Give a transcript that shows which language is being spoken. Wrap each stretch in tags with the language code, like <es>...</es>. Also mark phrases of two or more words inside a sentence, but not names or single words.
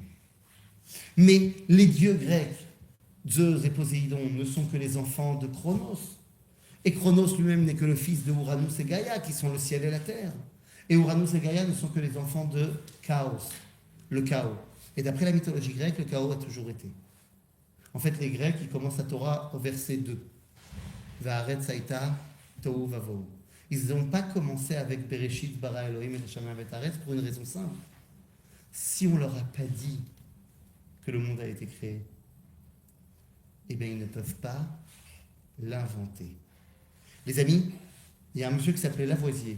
<fr>Mais les dieux grecs, Zeus et Poséidon, ne sont que les enfants de Chronos. Et Chronos lui-même n'est que le fils de Uranus et Gaïa, qui sont le ciel et la terre. Et Uranus et Gaïa ne sont que les enfants de Chaos, le chaos. Et d'après la mythologie grecque, le chaos a toujours été. En fait, les Grecs, ils commencent la Torah au verset 2.</fr> <he>והארץ היתה תהו ובהו.</he> <fr>Ils n'ont pas commencé avec</fr> <he>בראשית ברא אלהים את שמים וארץ</he> <fr>pour une raison simple. Si on ne leur a pas dit que le monde a été créé, eh bien, ils ne peuvent pas l'inventer. Les amis, il y a un monsieur qui s'appelait Lavoisier.</fr>